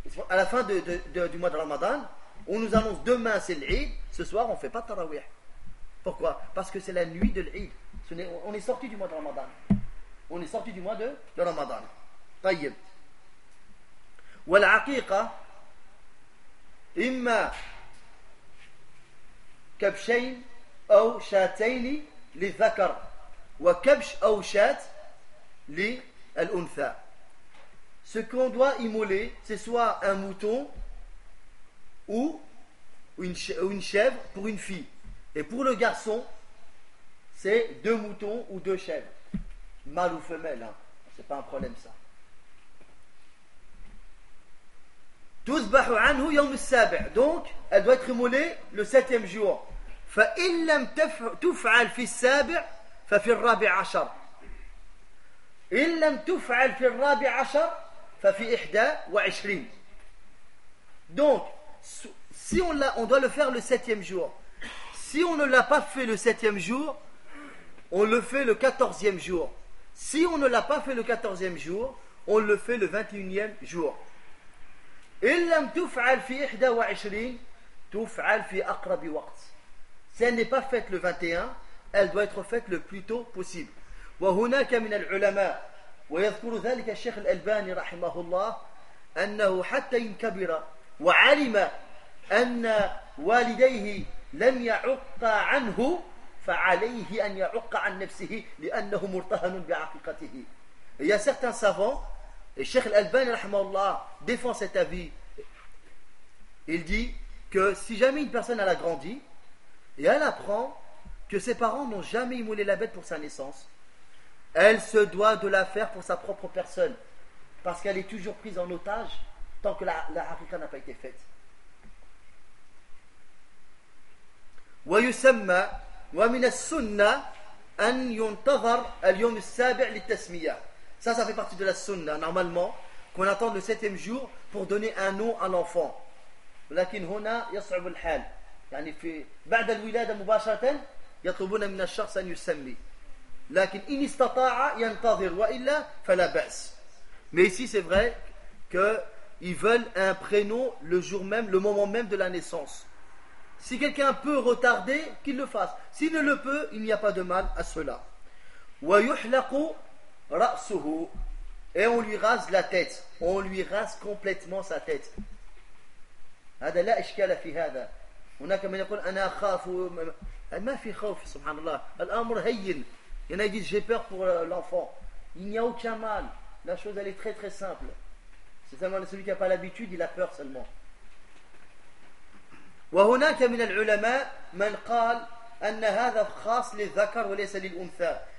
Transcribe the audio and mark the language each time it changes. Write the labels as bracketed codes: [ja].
[fr] À la fin du mois de Ramadan, on nous annonce demain c'est l'Eid, ce soir on fait pas التراويح. Pourquoi? Parce que c'est la nuit de l'Eid. On est sorti du mois de Ramadan. On est sorti du mois de Ramadan. [ar] طيب. والعقيقة إما كبشين أو شاتين للذكر وكبش أو شات للأنثى. [fr] Ce qu'on doit immoler, c'est soit un mouton ou une chèvre pour une fille. Et pour le garçon, c'est deux moutons ou deux chèvres. Mâle ou femelle, hein. C'est pas un problème ça. [ar] تذبح عنه يوم السابع. [fr] Donc, elle doit être immolée le septième jour. [ar] فإن لم تفعل في السابع ففي الرابع عشر. إن لم تفعل في الرابع عشر ففي إحدى وعشرين. [fr] Donc, si on l'a, on doit le faire le septième jour. Si on ne l'a pas fait le septième jour, on le fait le quatorzième jour. Si on ne l'a pas fait le quatorzième jour, on le fait le vingt-et-unième jour. [ar] إن لم تفعل في إحدى وعشرين تفعل في أقرب وقت. [fr] Si elle n'est pas faite le 21, elle doit être faite le plus tôt possible. [ar] وهناك من العلماء ويذكر ذلك الشيخ الألباني رحمه الله أنه حتى إن كبر وعلم أن والديه لم يعق عنه فعليه أن يعق عن نفسه لأنه مرتهن بعقيقته. [fr] Il y a certains savants, et Cheikh Al-Albani rahimahullah défend cet avis. Il dit que si jamais une personne elle a grandi et elle apprend que ses parents n'ont jamais immolé la bête pour sa naissance, elle se doit de la faire pour sa propre personne, parce qu'elle est toujours prise en otage tant que la harika n'a pas été faite. [ar] ويسمى ومن السنة أن ينتظر اليوم السابع للتسمية. [fr] Ça, ça fait partie de la sunna, normalement, qu'on attend le septième jour pour donner un nom à l'enfant. [ar] لكن هنا يصعب الحال. يعني في بعد الولادة مباشرة يطلبون من الشخص أن يسمي. لكن إن استطاع ينتظر وإلا فلا بأس. [fr] Mais ici, c'est vrai qu'ils veulent un prénom le jour même, le moment même de la naissance. Si quelqu'un peut retarder, qu'il le fasse. S'il ne le peut, il n'y a pas de mal à cela. [ar] ويحلق رأسه, [fr] et on lui rase la tête, on lui rase complètement sa tête. [ar] هذا لا إشكال في هذا. هناك من يقول أنا أخاف, ما في خوف, سبحان الله, الأمر هين. [fr] Il y en a qui disent j'ai peur pour l'enfant. Il n'y a aucun mal. La chose elle est très très simple. C'est seulement celui qui n'a pas l'habitude, il a peur seulement. [ar] وهناك من العلماء من قال أن هذا خاص للذكر وليس للأنثى.